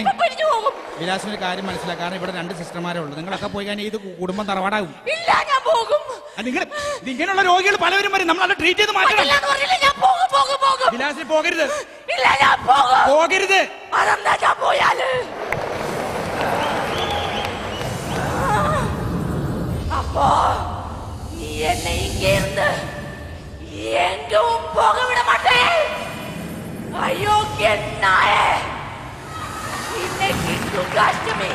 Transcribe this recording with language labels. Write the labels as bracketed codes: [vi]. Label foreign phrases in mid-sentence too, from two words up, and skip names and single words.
[ml] പോകും. വിലാസിന് ഒരു കാര്യം മനസ്സിലാക്കാം. കാരണം ഇവിടെ 2 സിസ്റ്റർമാരേ ഉള്ളൂ. നിങ്ങളൊക്കെ പോയി കഴിഞ്ഞാൽ ഇത് കുടുംബം തറവാടാകും. ഇല്ല, ഞാൻ പോകും. ഇങ്ങനെയുള്ള രോഗികൾ പലവരും വരും. നമ്മൾ അത് ട്രീറ്റ് ചെയ്ത് മാറ്റണം. ഞാൻ പോകും. വിലാസിന് പോകരുത്. ഇല്ല, ഞാൻ പോകും. പോകരുത്. അതെന്താ ഞാൻ പോയാല്? [ta] அப்போ நீ என்னை இங்கே இருந்து எங்கும் போக விட மாட்டேன். அயோக்கிய நாயே, இன்னைக்கு துர்காஷ்டமி.